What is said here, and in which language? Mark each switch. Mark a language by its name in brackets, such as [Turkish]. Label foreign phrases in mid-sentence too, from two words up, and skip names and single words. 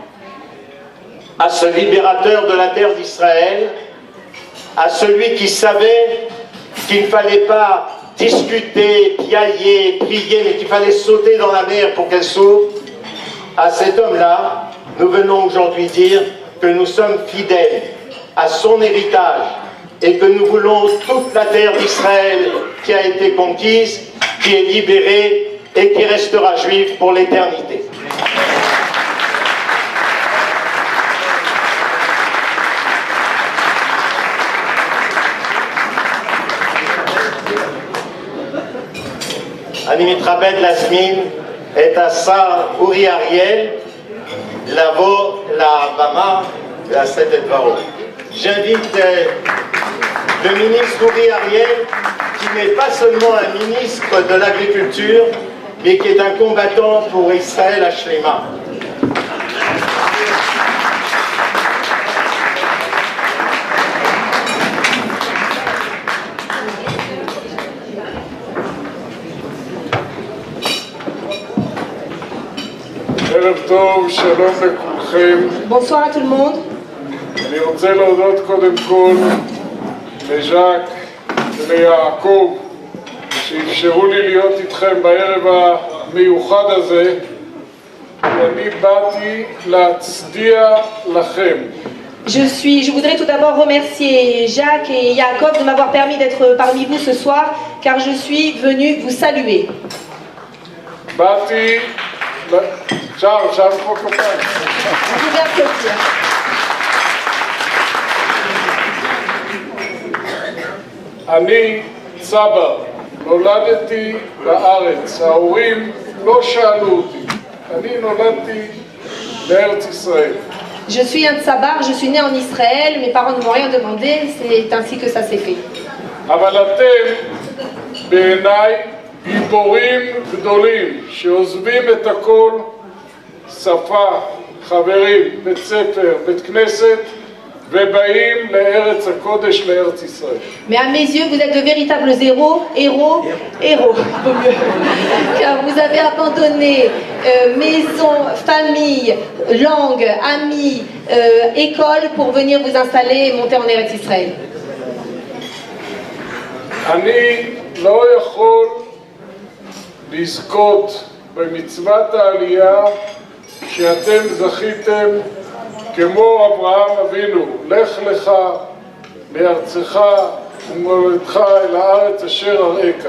[French] à ce libérateur de la terre d'Israël, à celui qui savait qu'il ne fallait pas discuter, piailler, prier, mais qu'il fallait sauter dans la mer pour qu'elle s'ouvre, à cet homme-là, nous venons aujourd'hui dire que nous sommes fidèles à son héritage et que nous voulons toute la terre d'Israël qui a été conquise, qui est libérée et qui restera juive pour l'éternité. [Hebrew] אני מתכבד להזמין את השר אורי אריאל לבוא לבמה ולשאת את דברו. [French] J'invite le ministre Uri Ariel, qui n'est pas seulement un ministre de l'agriculture, mais qui est un combattant pour [Hebrew] ישראל השלמה. [French] Bonsoir à tout le monde. [Hebrew] אני רוצה להודות קודם כל לז'אק וליעקב שאפשרו לי להיות איתכם בערב המיוחד הזה, ואני באתי להצדיע לכם. [French] Je voudrais tout d'abord remercier Jacques et Jacob de m'avoir permis d'être parmi vous ce soir, car je suis venu vous saluer. [Hebrew] באתי... שם פה כפיים. [French] Je viens applaudir. [Hebrew] אני צבר, נולדתי בארץ, ההורים לא שאלו אותי, אני נולדתי בארץ ישראל. [French] Je suis un tsabar, je suis né en Israël, mes parents ne m'ont rien demandé, c'est ainsi que ça s'est fait. [Hebrew] אבל אתם בעיניי גיבורים גדולים שעוזבים את הכל, שפה, חברים, בית ספר, בית כנסת, ובאים לארץ הקודש, לארץ ישראל. [French] Mais à mes yeux, vous êtes de véritables héros, vaut mieux. Car vous avez abandonné maison, famille, langue, amis, école pour venir vous installer et monter en Eretz Israël. [Hebrew] אני לא יכול לזכות במצוות העלייה שאתם זכיתם כמו אברהם אבינו, לך לך מארצך וממולדתך אל הארץ אשר אראך.